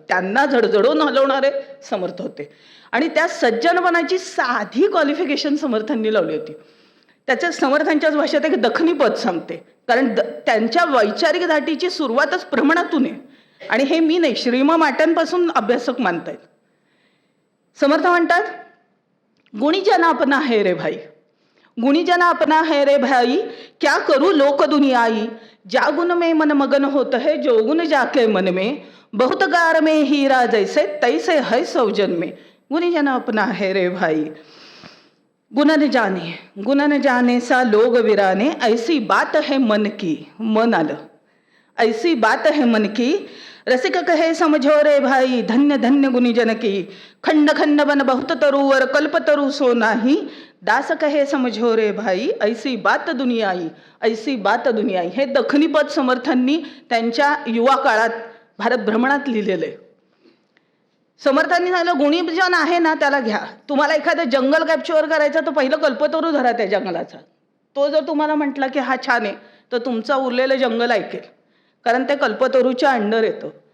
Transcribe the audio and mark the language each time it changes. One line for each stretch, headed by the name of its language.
Marathi: त्यांना झडझडून हलवणारे समर्थ होते. आणि त्या सज्जनपणाची साधी क्वालिफिकेशन समर्थांनी लावली होती. त्याच्या समर्थांच्याच भाषेत एक दखनी पद सांगते, कारण त्यांच्या वैचारिक धाटीची सुरुवातच प्रमाणातून आहे. आणि हे मी नाही, श्रीम माट्यांपासून अभ्यासक मानतायत. समर्थ म्हणतात,
Hindi: गुणीजना अपना है रे भाई, गुणीजना अपना है रे भाई, क्या करू लोक दुनियाई, जा गुण में मन मगन होत है, जो गुण जाके मन में, बहुत गार में हीरा जैसे तैसे है सौजन में. गुणीजना अपना है रे भाई, गुण न जाने सा लोग विराने, ऐसी बात है मन की.
Marathi: मन आलं,
Hindi: ऐसी बात है मन की, रसिक कहे समझो रे भाई, धन्य धन्य गुणीजन की, खंड खंड बन बहुत तरुवर, कल्प तरु सो नाही, दास कहे समझो रे भाई, ऐसी बात दुनियाई, ऐसी बात दुनियाई.
Marathi: हे दखनी पद समर्थांनी त्यांच्या युवा काळात भारत भ्रमणात लिहिलेलं आहे. समर्थांनी सांगितलं, गुणीजन आहे ना त्याला घ्या. तुम्हाला एखादं जंगल कॅप्चर करायचं तर पहिलं कल्पतरू धरा त्या जंगलाचा. तो जर तुम्हाला म्हटला की हा छान आहे, तर तुमचा उरलेलं जंगल ऐकेल, कारण ते कल्पतरूच्या अंडर येतं.